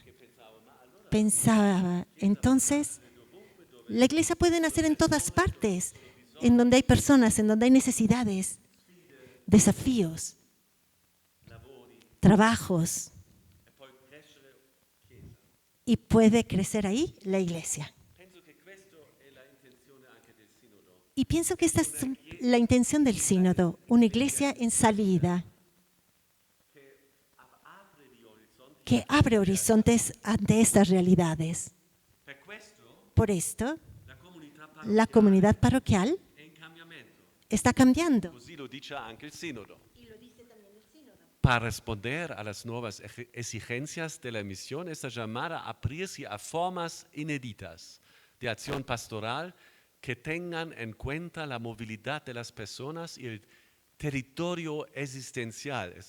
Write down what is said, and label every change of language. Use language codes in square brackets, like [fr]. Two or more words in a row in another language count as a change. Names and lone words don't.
[es] Pensaba, entonces, la iglesia puede nacer en todas partes, en donde hay personas, en donde hay necesidades, desafíos, trabajos, y puede crecer ahí la iglesia. Y pienso que esta es la intención del sínodo, una iglesia en salida, que abre horizontes ante estas realidades. [it] Per questo [es] Por esto, [it] la comunità [es] la [it] parrocchiale [es] comunidad parroquial [it] è in cambiamento. [es] está cambiando. [it] Così lo dice anche il Sinodo. [es] Para responder a las nuevas exigencias de la misión, está llamada a abrirse a formas inéditas de acción pastoral que tengan en cuenta la movilidad de las personas y el territorio existencial, es